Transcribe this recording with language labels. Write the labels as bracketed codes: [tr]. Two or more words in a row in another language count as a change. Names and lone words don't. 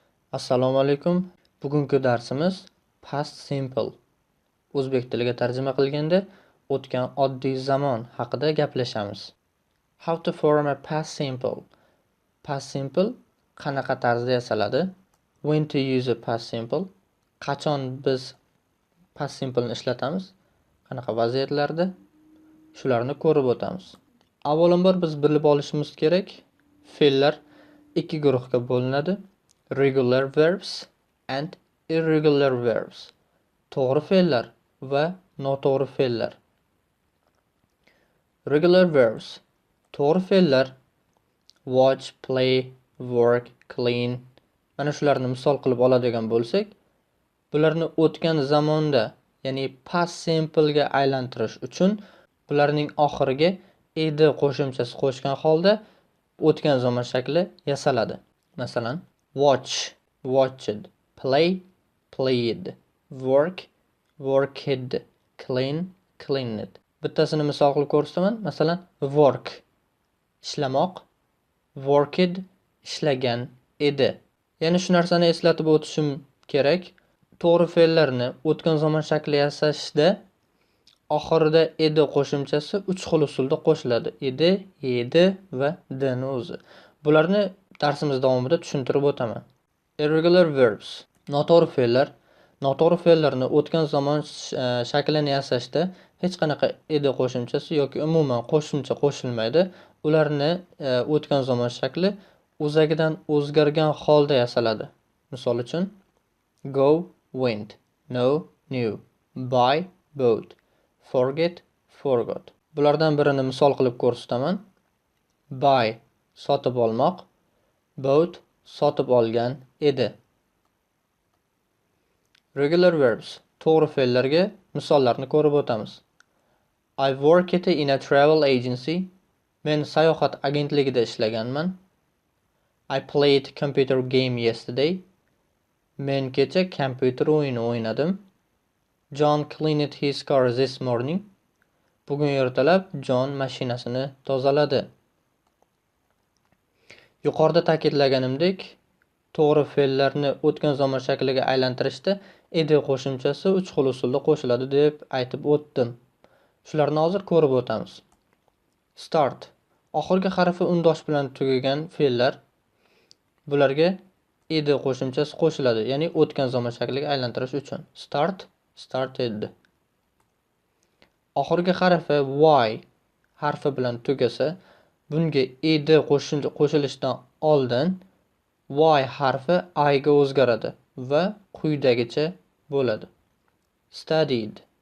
[uz] Assalomu alaykum. Bugungi darsimiz [en] past simple. [uz] O'zbek tiliga tarjima qilganda o'tgan oddiy zamon haqida gaplashamiz. [en] How to form a past simple. Past simple [uz] qanaqa tarzda yasaladi? [en] When to use a past simple. [uz] Qachon biz [en] past simple [uz] ni ishlatamiz? Qanaqa vaziyatlarda? Shularni ko'rib o'tamiz. Avvalambor biz bilib olishimiz kerak, fe'llar ikki guruhga bo'linadi. [en] Regular verbs and irregular verbs. [uz] To'g'ri fe'llar va noto'g'ri fe'llar. [en] Regular verbs. [uz] To'g'ri fe'llar [en] watch, play, work, clean. [uz] Mana shularni misol qilib oladigan bo'lsak, bularni o'tgan zamonda, ya'ni [en] past simple [uz] ga aylantirish uchun bularning oxiriga ed qo'shimchasi qo'shgan holda o'tgan zamon shakli yasaladi. Masalan, [en] watch, watched, play, played, work, worked, clean, cleaned. [uz] Bittasini misol qilib ko'rsataman. Masalan, work, ishlamoq, worked, ishlagan edi. Ya'ni shu narsani eslatib o'tishim kerak. To'g'ri fe'llarni o'tgan zamon shakli yasashda oxirida edi qo'shimchasi 3 xil usulda qo'shiladi. Edi, yedi va dni o'zi. Bularni darsimiz davomida tushuntirib o'taman. [en] Irregular verbs. [uz] Noto'g'ri fe'llar. Noto'g'ri fe'llarni o'tgan zamon shaklini yasashda hech qanaqa edi qo'shimchasi yoki umuman qo'shimcha qo'shilmaydi. Ularni o'tgan zamon shakli o'zagidan o'zgargan holda yasaladi. Misol uchun, [en] go, went, know, knew, buy, bought, forget, forgot. [uz] Bulardan birini misol qilib ko'rsataman. Buy, sotib olmoq, bought, sotib olgan edi. [en] Regular verbs. [uz] To'g'ri fe'llarga misollarni ko'rib o'tamiz. [en] I worked in a travel agency. [uz] Men sayohat agentligida ishlaganman. [en] I played computer game yesterday. [uz] Men kecha kompyuter o'yini o'ynadim. [en] John cleaned his car this morning. [uz] Bugun ertalab John mashinasini tozaladi. Yuqorida ta'kidlaganimdek, to'g'ri fe'llarni o'tgan zamon shakliga aylantirishda edi qo'shimchasi 3 xil usulda qo'shiladi deb aytib o'tdim. Shularni hozir ko'rib o'tamiz. Start. Oxirgi harfi undosh bilan tugagan fe'llar, bularga edi qo'shimchasi qo'shiladi, ya'ni o'tgan zamon shakliga aylantirish uchun. [en] Start, started. [uz] Oxirgi harfi y harfi bilan tugasa, bunga edi qo'shilishidan oldin y harfi I ga o'zgaradi va quyidagicha bo'ladi. Studied.